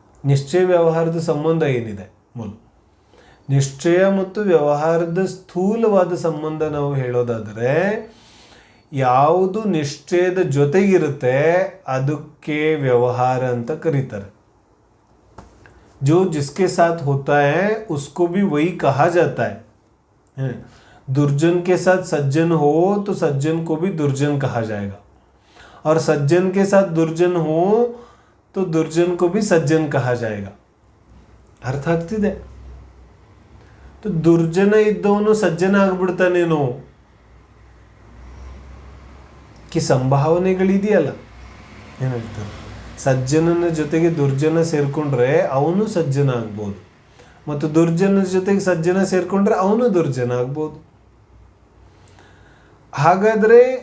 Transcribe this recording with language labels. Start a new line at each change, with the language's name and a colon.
Kannada: ನಿಶ್ಚಯ ವ್ಯವಹಾರದ ಸಂಬಂಧ ಏನಿದೆ, ನಿಶ್ಚಯ ಮತ್ತು ವ್ಯವಹಾರದ ಸ್ಥೂಲವಾದ ಸಂಬಂಧ ನಾವು ಹೇಳೋದಾದರೆ, ಯಾವುದು ನಿಶ್ಚಯದ ಜೊತೆಗಿರುತ್ತೆ ಅದಕ್ಕೆ ವ್ಯವಹಾರ ಅಂತ ಕರೀತಾರೆ.
Hindi: जो जिसके साथ होता है उसको भी वही कहा जाता है. दुर्जन के साथ सज्जन हो तो सज्जन को भी दुर्जन कहा जाएगा, और सज्जन के साथ दुर्जन हो तो दुर्जन को भी सज्जन कहा जाएगा.
Kannada: ಅರ್ಥ ಆಗ್ತಿದೆ?
Hindi: तो
Kannada: ದುರ್ಜನ ಇದ್ದವನು ಸಜ್ಜನ ಆಗ್ಬಿಡ್ತಾನೇನೋ ಕಿ ಸಂಭಾವನೆಗಳಿದೆಯಲ್ಲ. ಏನು ಹೇಳ್ತಾರೆ, ಸಜ್ಜನನ ಜೊತೆಗೆ ದುರ್ಜನ ಸೇರಿಕೊಂಡ್ರೆ ಅವನು ಸಜ್ಜನ ಆಗ್ಬೋದು, ಮತ್ತು ದುರ್ಜನ ಜೊತೆಗೆ ಸಜ್ಜನ ಸೇರಿಕೊಂಡ್ರೆ ಅವನು ದುರ್ಜನ ಆಗ್ಬೋದು. ಹಾಗಾದರೆ